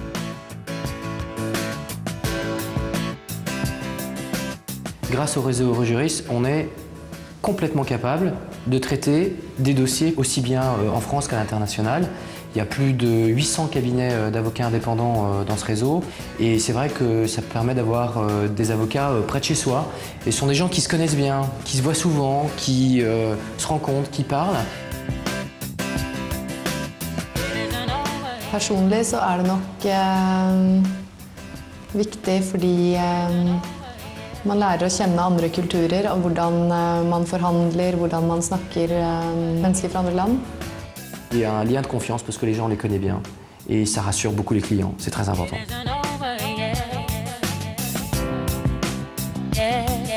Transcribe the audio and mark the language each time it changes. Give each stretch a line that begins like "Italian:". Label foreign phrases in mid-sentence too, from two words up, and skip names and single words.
French: Grâce au réseau Rojuris, on est complètement capable de traiter des dossiers aussi bien en France qu'à l'international. Il y a plus de 800 cabinets d'avocats indépendants dans ce réseau et c'est vrai que ça permet d'avoir des avocats près de chez soi. Et ce sont des gens qui se connaissent bien, qui se voient souvent, qui se rencontrent, qui parlent.
Norwegian: Personlig så det nok viktig fordi man lærer å kjenne andre kulturer og hvordan man forhandler, hvordan man snakker mennesker fra andre land.
French: Il y a un lien de confiance parce que les gens les connaissent bien et ça rassure beaucoup les clients, c'est très important.